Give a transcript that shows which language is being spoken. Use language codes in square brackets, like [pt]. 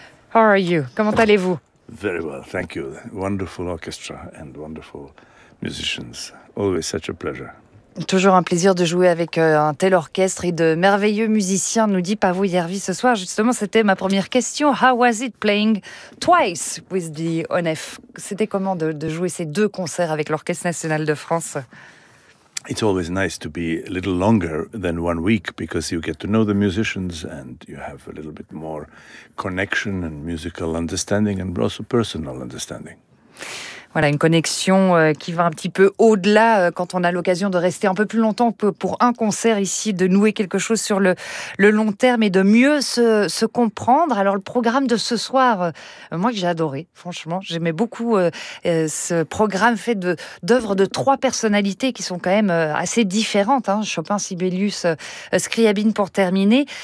[en] How are you? [fr] Comment allez-vous? [en] Very well, thank you. Wonderful orchestra and wonderful musicians. Always such a pleasure. [fr] Toujours un plaisir de jouer avec un tel orchestre et de merveilleux musiciens, nous dit Paavo Järvi ce soir. Justement, c'était ma première question. [en] How was it playing twice with the ONF? [fr] C'était comment de jouer ces deux concerts avec l'Orchestre National de France? [en] It's always nice to be a little longer than 1 week because you get to know the musicians and you have a little bit more connection and musical understanding and also personal understanding. [fr] Voilà, une connexion qui va un petit peu au-delà quand on a l'occasion de rester un peu plus longtemps pour un concert ici, de nouer quelque chose sur le long terme et de mieux se comprendre. Alors le programme de ce soir, moi j'ai adoré, franchement, j'aimais beaucoup ce programme fait d'œuvres de trois personnalités qui sont quand même assez différentes, hein, Chopin, Sibelius, Scriabin pour terminer.